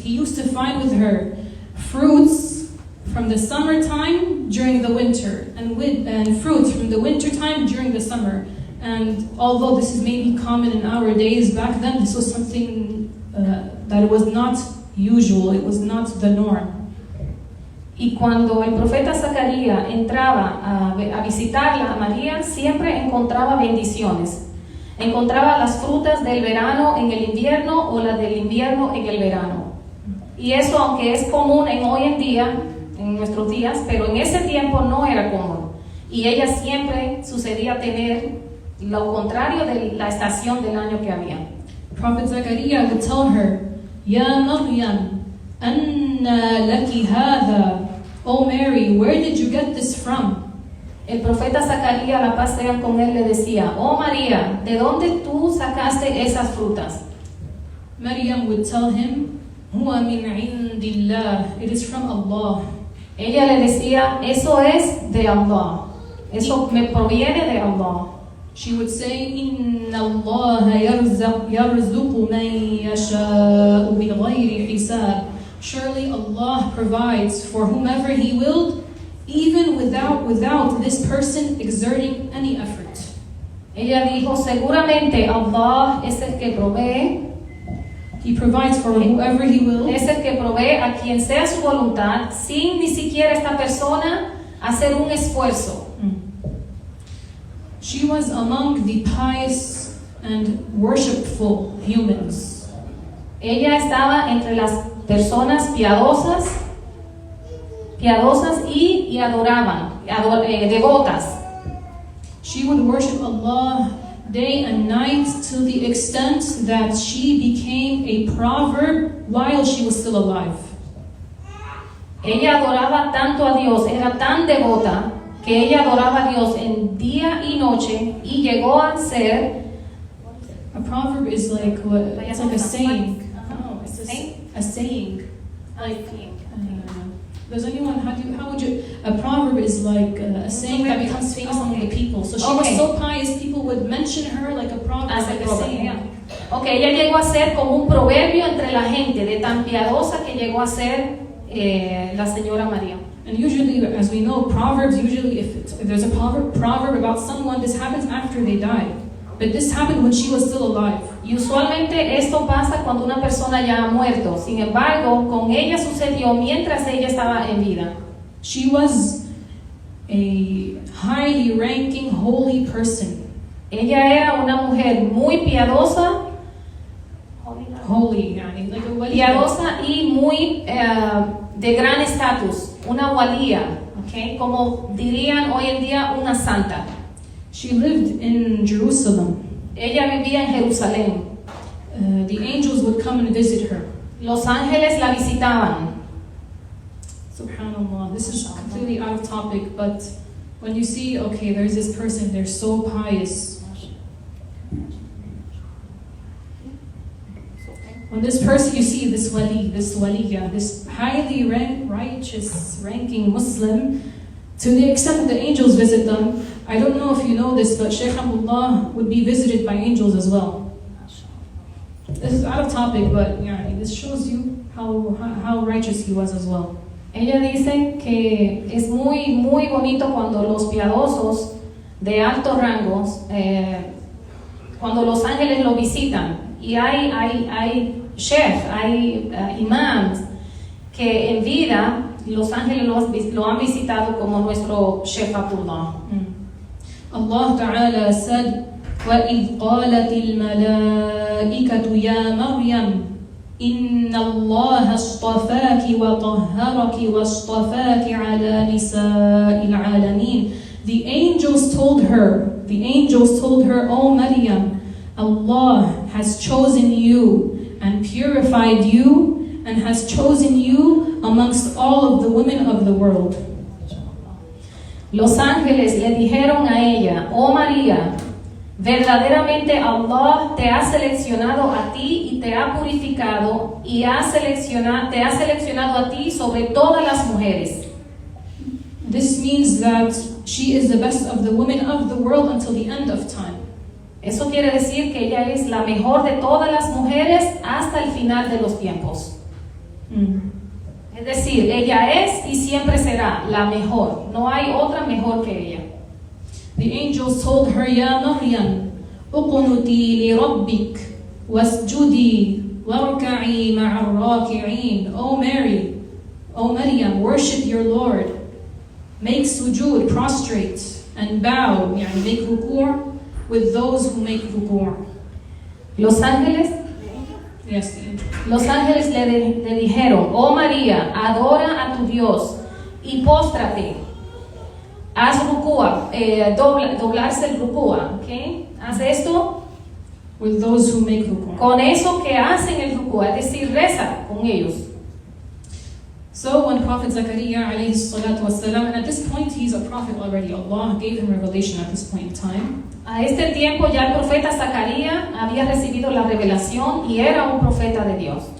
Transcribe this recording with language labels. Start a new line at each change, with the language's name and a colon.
English: He used to find with her fruits from the summertime during the winter, and fruits from the winter time during the summer. And although this is maybe common in our days, back then this was something that was not usual, it was not the norm.
Spanish: Y cuando el profeta Zacarías entraba a visitarla a María, siempre encontraba bendiciones. Encontraba las frutas del verano en el invierno o las del invierno en el verano. Y eso, aunque es común hoy en día, en nuestros días, pero en ese tiempo no era común. Y ella siempre sucedía tener lo contrario de la estación del año que había.
English: Prophet Zechariah would tell her,
Arabic: Ya Maryam, anna laki hadha.
English: Oh Mary, where did you get this from?
Spanish: El profeta Zacarías, la paz sea con él, le decía, oh María, ¿de dónde tú sacaste esas frutas?
English: Maryam would tell him,
Arabic: Huwa min indillah.
English: It is from Allah.
Spanish: Ella le decía, eso es de Allah. Eso me proviene de Allah.
English: She would say,
Arabic: Inna الله يرزق من يشاء بغير حساب.
English: Surely Allah provides for whomever He willed, even without this person exerting any effort.
Spanish: Ella dijo, seguramente Allah es el que provee.
English: He provides for whoever He will.
Spanish: Es el que provee a quien sea su voluntad, sin ni siquiera esta persona hacer un esfuerzo.
English: She was among the pious and worshipful humans.
Spanish: Ella estaba entre las personas piadosas y adoraban, devotas.
English: She would worship Allah day and night to the extent that she became a proverb while she was still alive.
Spanish: Ella adoraba tanto a Dios, era tan devota que ella adoraba a Dios en día y noche y llegó a ser.
English: A proverb is like what? It's like a saying. No, it's a saying. Like, does anyone? How would you? A proverb is like a saying that becomes famous among the people. So she was so pious, people would mention her like a proverb, like a saying.
Spanish: Okay, ella llegó a ser como un proverbio entre la gente, de tan piadosa que llegó a ser la señora María.
English: And usually, as we know, proverbs usually, if there's a proverb about someone, this happens after they die. But this happened when she was still alive.
Spanish: Y usualmente esto pasa cuando una persona ya ha muerto. Sin embargo, con ella sucedió mientras ella estaba en vida.
English: She was a highly ranking holy person.
Spanish: Ella era una mujer muy piadosa,
English: holy, like a
Spanish: piadosa y muy de gran estatus, una walía, okay? Como dirían hoy en día, una santa.
English: She lived in Jerusalem.
Spanish: Ella vivía en Jerusalén.
English: The angels would come and visit her.
Spanish: Los ángeles la visitaban.
English: Subhanallah, this is completely out of topic, but when you see, okay, there's this person, they're so pious. When this person, you see this waliya, this highly righteous ranking Muslim, to the extent that the angels visit them. I don't know if you know this, but Shaykh Abdullah would be visited by angels as well. This is out of topic, but this shows you how righteous he was as well.
Spanish: Ella dice que es muy, muy bonito cuando los piadosos de altos rangos, cuando los ángeles lo visitan. Y hay chefs, hay imams que en vida los ángeles lo han visitado como nuestro Shaykh Abdullah.
English: Allah Ta'ala said,
Arabic: وَإِذْ قَالَتِ الْمَلَائِكَةُ يَا مَرْيَمْ إِنَّ اللَّهَ اصْطَفَاكِ وَطَهَّرَكِ وَاصْطَفَاكِ عَلَى نِسَاءِ الْعَالَمِينَ.
English: The angels told her, O Maryam, Allah has chosen you and purified you and has chosen you amongst all of the women of the world.
Spanish: Los ángeles le dijeron a ella, oh María, verdaderamente Allah te ha seleccionado a ti y te ha purificado y te ha seleccionado a ti sobre todas las mujeres.
English: This means that she is the best of the women of the world until the end of time.
Spanish: Eso quiere decir que ella es la mejor de todas las mujeres hasta el final de los tiempos. Es decir, ella es y siempre será la mejor. No hay otra mejor que ella.
English: The angels told her,
Arabic: Ya Maryam, uqnuti li rabbik wasjudi warka'i ma'ar raki'in.
English: O Maryam, worship your Lord. Make sujood, prostrate, and bow, make ruku' with those who make ruku'.
Spanish: Los ángeles
English: Yes, the angel.
Spanish: Los ángeles le dijeron, oh María, adora a tu Dios y póstrate. Haz rukúa, doblarse el rukúa, ¿ok? Haz esto
English: with those who make ruku'.
Spanish: Con eso que hacen el rukúa, es decir, reza con ellos.
English: So when Prophet Zakaria alayhi salatu wasalam, and at this point he's a prophet already, Allah gave him revelation at this point in time.
Spanish: A este tiempo ya el profeta Zacarías había recibido la revelación y era un profeta de Dios.